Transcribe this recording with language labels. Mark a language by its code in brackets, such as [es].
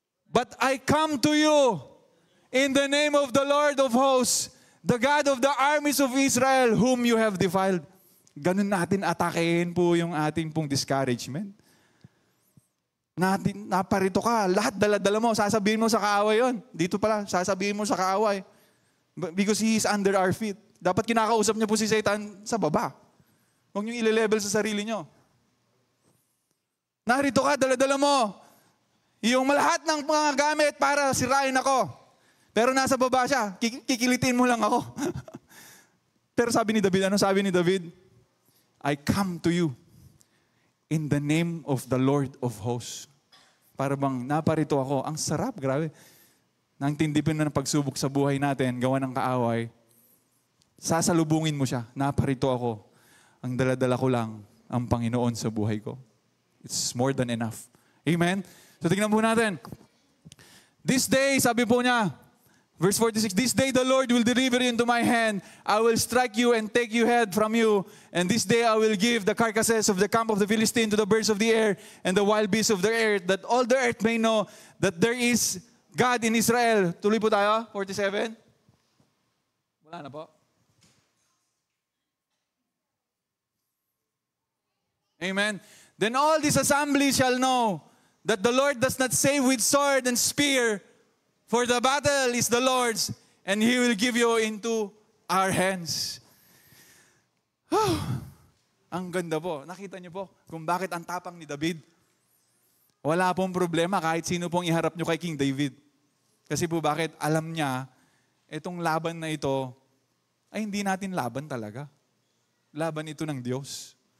[en] But I come to you in the name of the Lord of hosts, the God of the armies of Israel, whom you have defiled. [tl] Ganun natin atakehin po yung ating pong discouragement. Naparito ka, lahat dala-dala mo, sasabihin mo sa kaaway yon. Dito pala, sasabihin mo sa kaaway. [en] Because he is under our feet. [tl] Dapat kinakausap niyo po si Satan sa baba. Huwag niyo i-level sa sarili niyo. Narito ka, dala-dala mo. Yung lahat ng mga gamit para sirain ako. Pero nasa baba siya, kikilitin mo lang ako. Pero sabi ni David, ano sabi ni David? [en] I come to you in the name of the Lord of hosts. [tl] Para bang naparito ako. Ang sarap, grabe. Nang tindipin na ng pagsubok sa buhay natin, gawa ng kaaway, sasalubungin mo siya. Naparito ako. Ang daladala ko lang ang Panginoon sa buhay ko. [en] It's more than enough. Amen? So [tl] tingnan po natin. [en] This day, [tl] sabi po niya, [en] verse 46, this day the Lord will deliver you into my hand. I will strike you and take your head from you. And this day I will give the carcasses of the camp of the Philistine to the birds of the air and the wild beasts of the earth, that all the earth may know that there is God in Israel. [tl] Tuloy po tayo, 47. Wala na po. [en] Amen. Then all this assembly shall know that the Lord does not save with sword and spear, for the battle is the Lord's, and He will give you into our hands. [tl] Ang ganda po. Nakita niyo po kung bakit ang tapang ni David. Wala pong problema kahit sino pong iharap niyo kay King David. Kasi po bakit? Alam niya, itong laban na ito, ay hindi natin laban talaga. Laban ito ng Diyos.